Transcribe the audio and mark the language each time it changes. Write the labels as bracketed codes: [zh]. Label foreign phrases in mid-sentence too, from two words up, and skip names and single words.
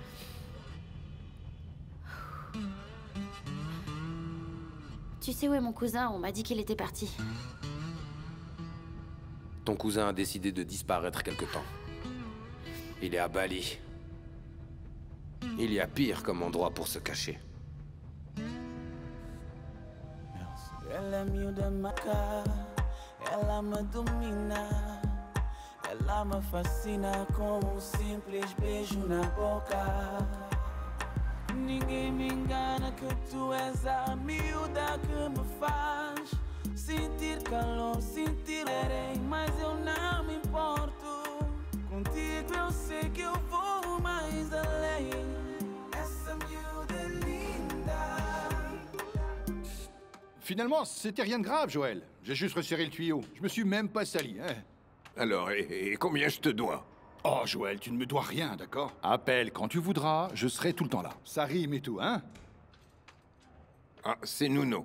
[fr] Tu sais où est mon cousin? On m'a dit qu'il était parti. Ton cousin a décidé de disparaître quelque temps. Il est à Bali. Il y a pire comme endroit pour se cacher. [pt] Ela é miúda maca, ela me domina. Ela me fascina com simples beijo na boca. Ninguém me engana que tu és a miúda que me faz sentir calor, sentir areia, mas eu não me importo. Contigo eu sei que eu vou mais além. Essa miúda é linda. [fr] Finalement, c'était rien de grave, Joël. J'ai juste resserré le tuyau. Je me suis même pas sali, hein. Alors, et combien je te dois? Oh, Joël, tu ne me dois rien, d'accord? Appelle quand tu voudras, je serai tout le temps là. Ça rime et tout, hein? Ah, c'est Nuno.